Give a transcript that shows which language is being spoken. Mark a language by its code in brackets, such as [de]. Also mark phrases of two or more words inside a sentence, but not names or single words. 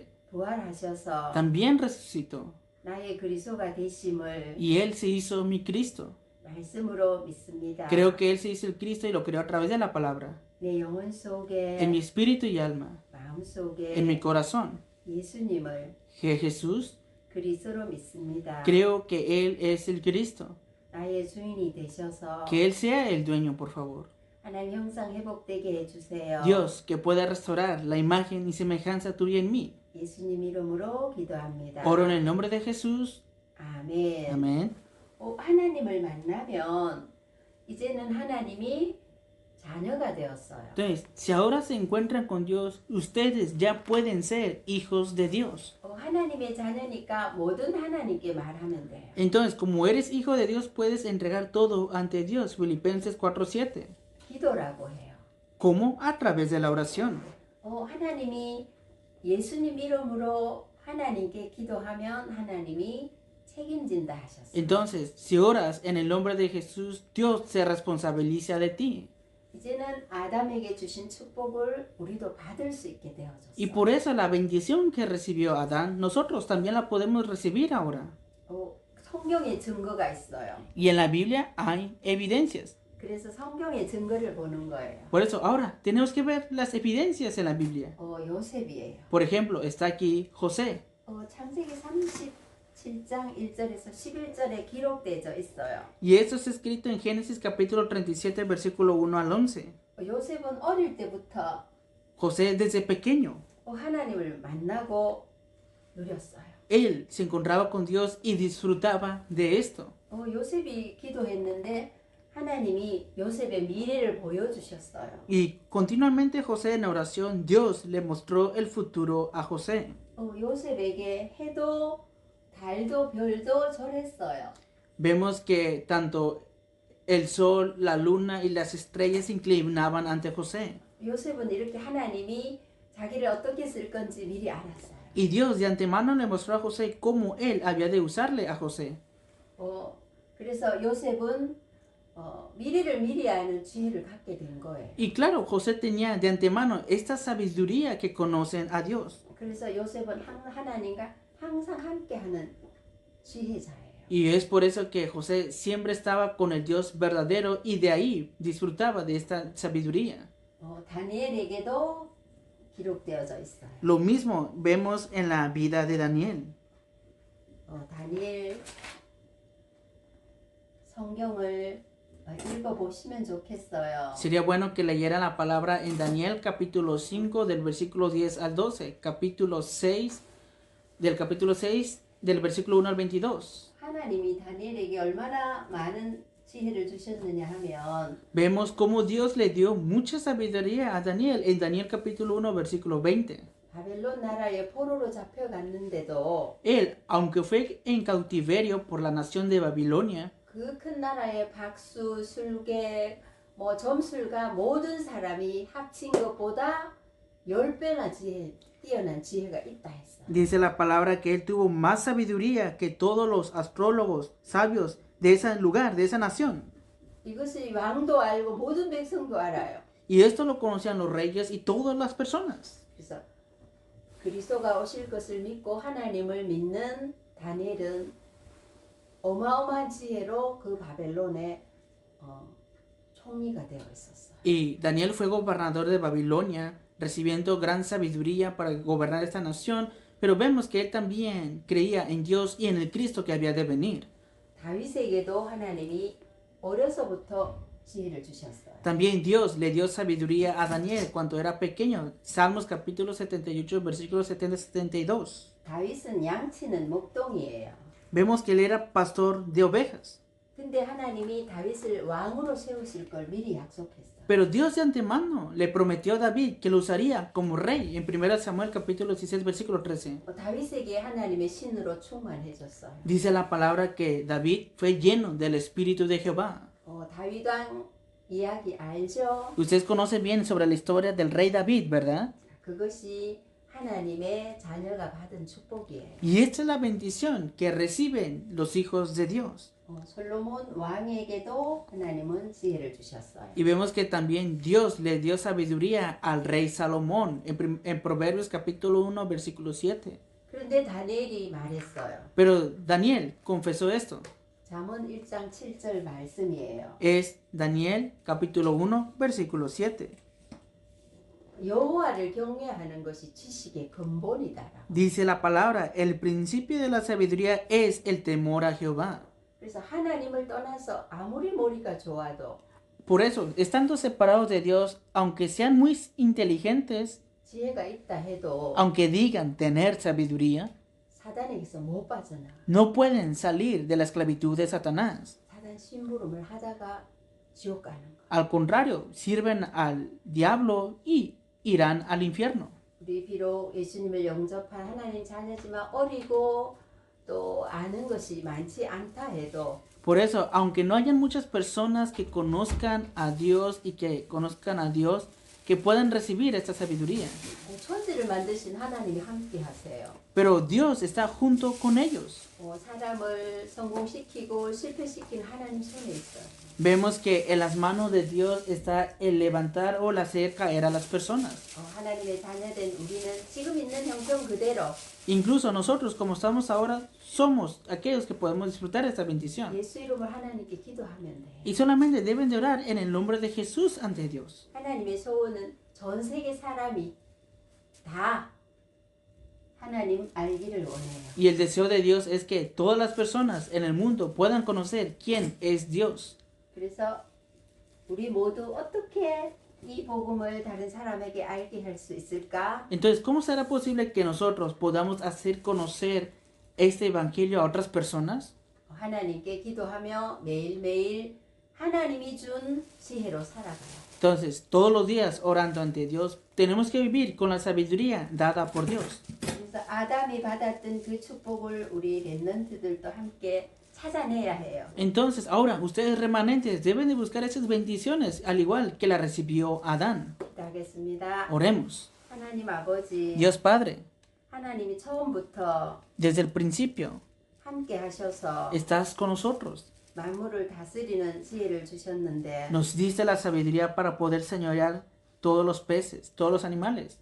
[ko] 부활하셔서 [es] También resucitó. [ko] 나의 그리스도가 되심을 [es] Y Él se hizo mi Cristo. [ko] 말씀으로 믿습니다. [es] Creo que Él se hizo el Cristo y lo creó a través de la palabra. [ko] 내 영혼 속에 [es] En mi espíritu y alma, [ko] 마음 속에 [es] en mi corazón, [ko] 예수님을 [es] que Jesús, [ko] 그리스도로 믿습니다. [es] creo que Él es el Cristo. [ko] 나의 주인이 되셔서 [es] Que Él sea el dueño, por favor. [ko] 하나님 형상 회복되게 해주세요. [es] Dios, que pueda restaurar la imagen y semejanza tuya en mí. [ko] 예수님 이름으로 기도합니다. [es] Oro en el nombre de Jesús. [ko] 아멘. [es] Amén. [ko] 하나님을 만나면 이제는 하나님이 자녀가 되었어요. [es] Entonces, si ahora se encuentran con Dios, ustedes ya pueden ser hijos de Dios. [ko] 하나님의 자녀니까 뭐든 하나님께 말하면 돼요. [es] Entonces, como eres hijo de Dios, puedes entregar todo ante Dios. Filipenses 4:7. [ko] 기도라고 해요. [es] ¿Cómo? A través de la oración. [ko] 하나님이 예수님 이름으로 하나님께 기도하면 하나님이 책임진다 하셨어요. [es] Entonces, si oras en el nombre de Jesús, Dios se responsabiliza de ti. [ko] 이제는 아담에게 주신 축복을 우리도 받을 수 있게 되어졌어요. [es] Y por eso la bendición que recibió Adán, nosotros también la podemos recibir ahora. [ko] 성경에 증거가 있어요. [es] Y en la Biblia hay evidencias. [ko] 그래서 성경의 증거를 보는 거예요. [es] Por eso ahora tenemos que ver las evidencias en la Biblia. [ko] 요셉이에요. [es] Por ejemplo, está aquí José. [ko] 창세기 37장 1절에서 11절에 기록되어 있어요. [es] Y esto es escrito en Génesis capítulo 37, versículo 1 al 11. [ko] 요셉은 어릴 때부터 [es] José desde pequeño, [ko] 하나님을 만나고 누렸어요. [es] él se encontraba con Dios y disfrutaba de esto. [ko] 요셉이 기도했는데 하나님이 요셉의 미래를 보여주셨어요. [es] Y continuamente José en oración, Dios le mostró el futuro a José. [ko] 요셉에게 해도 달도 별도 절했어요. [es] Vemos que tanto el sol, la luna y las estrellas se inclinaban ante José. [ko] 요셉은 이렇게 하나님이 자기를 어떻게 쓸 건지 미리 알았어요. [es] Y Dios de antemano le mostró a José cómo él había de usarle a José. [ko] 그래서 요셉은 미래를 미리 아는 지혜를 갖게 된 거예요. [es] Y claro, José tenía de antemano esta sabiduría que conocen a Dios. [ko] 그래서 요셉은 하나님과 항상 함께하는 지혜자예요. [es] Y es por eso que José siempre estaba con el Dios verdadero y de ahí disfrutaba de esta sabiduría. [ko] 다니엘에게도 기록되어져 있어요. [es] Lo mismo vemos en la vida de Daniel. [ko] 다니엘 성경을 읽어보시면 좋겠어요. [es] Sería bueno que leyeran la palabra en Daniel capítulo 5 del versículo 10 al 12, capítulo 6 del capítulo 6 del versículo 1 al 22, [ko] 하나님이 다니엘에게 얼마나 많은 지혜를 주셨느냐 하면 [es] vemos cómo Dios le dio mucha sabiduría a Daniel en Daniel capítulo 1, versículo 20. [ko] 바벨론 나라에 포로로 잡혀갔는데도 [es] Él, aunque fue en cautiverio por la nación de Babilonia, [ko] 그 큰 나라의 박수, 술객, 뭐 점술가 모든 사람이 합친 것보다 10배나 뛰어난 지혜가 있다 했어. [es] dice la palabra que él tuvo más sabiduría que todos los astrólogos sabios de ese lugar, de esa nación. [ko] 이것을 왕도 알고 모든 백성도 알아요. [es] Y esto lo conocían los reyes y todas las personas. [ko] 그래서 그리스도가 오실 것을 믿고 하나님을 믿는 다니엘은 어마어마한 지혜로 그 바벨론의 총리가 되어 있었어. [es] Y Daniel fue gobernador de Babilonia, recibiendo gran sabiduría para gobernar esta nación, pero vemos que él también creía en Dios y en el Cristo que había de venir. [ko] 다윗에게도 하나님이 어려서부터 지혜를 주셨어요. [es] También Dios le dio sabiduría a Daniel cuando era pequeño. Salmos capítulo 78, versículos 70-72. [ko] 다윗은 양치는 목동이에요. [es] Vemos que él era pastor de ovejas. [ko] 근데 하나님이 다윗을 왕으로 세우실 걸 미리 약속했어요. [es] Pero Dios de antemano le prometió a David que lo usaría como rey en 1 Samuel capítulo 16 versículo 13. [ko] 다윗에게 하나님의 신으로 충만해졌어요. [es] Dice la palabra que David fue lleno del Espíritu de Jehová. [ko] 다윗 왕 이야기 알죠? [es] Ustedes conocen bien sobre la historia del rey David, ¿verdad? [ko] 그것이 하나님의 자녀가 받은 축복이에요. [es] Y esta es la bendición que reciben los hijos de Dios. [ko] 솔로몬 왕에게도 하나님은 지혜를 주셨어요. [es] Y vemos que también Dios le dio sabiduría al rey Salomón en Proverbios capítulo 1 versículo 7. [ko] 그런데 다니엘이 말했어요. [es] Pero Daniel confesó esto. [ko] 잠언 1장 7절 말씀이에요. [es] Es Daniel capítulo 1 versículo 7. [ko] 여호와를 경외하는 것이 지식의 근본이다라고. [es] Dice la palabra, el principio de la sabiduría es el temor a Jehová. [ko] 그래서 하나님을 떠나서 아무리 머리가 좋아도 [es] Por eso, estando separados de Dios, aunque sean muy inteligentes, [ko] 지혜가 있다 해도 [es] aunque digan tener sabiduría, [ko] 사단에게서 못 빠져나가. [es] no pueden salir de la esclavitud de Satanás. [ko] 사단 심부름을 하다가 지옥 가는 거. [es] Al contrario, sirven al diablo y irán al infierno. [ko] 우리 비록 예수님을 영접한 하나님 자녀지만 어리고 또 아는 것이 많지 않다 해도 [es] Por eso, aunque no hayan muchas personas que conozcan a Dios y que conozcan a Dios, que puedan recibir esta sabiduría. [ko] 천지를 만드신 하나님이 함께 하세요. [es] Pero Dios está junto con ellos. [ko] 사람을 성공시키고 실패시킨 하나님 손에 있어요. [es] Vemos que en las manos de Dios está el levantar o el hacer caer a las personas. [ko] 하나님의 자녀된 우리는 지금 있는 형편 그대로 [es] Incluso nosotros, como estamos ahora, somos aquellos que podemos disfrutar esta bendición. [ko] 예수 이름을 하나님께 기도하면 돼. [es] Y solamente deben de orar en el nombre de Jesús ante Dios. [ko] 하나님의 소원은 전 세계 사람이 다 하나님 알기를 원해요. [es] Y el deseo de Dios es que todas las personas en el mundo puedan conocer quién es Dios. [ko] 그래서 우리 모두 어떻게 이 복음을 다른 사람에게 알게 할 수 있을까? [es] Entonces, ¿cómo será posible que nosotros podamos hacer conocer este evangelio a otras personas? [ko] 하나님께 기도하며 매일매일 하나님이 준 지혜로 살아가요. [es] Entonces, todos los días orando ante Dios, tenemos que vivir con la sabiduría dada por Dios. [ko] 그래서 아담이 받았던 그 축복을 우리 렘넌트들도 함께 찾아내야 해요. [es] Entonces, ahora, ustedes remanentes deben de buscar esas bendiciones, al igual que la recibió Adán. [ko] 기도하겠습니다. [es] Oremos. [ko] 하나님 아버지, [es] Dios Padre, [ko] 하나님이 처음부터 [es] desde el principio, [ko] 함께 하셔서 [es] estás con nosotros. [ko] 만물을 다스리는 지혜를 주셨는데 [es] Nos diste la sabiduría para poder señorear todos los peces, todos los animales.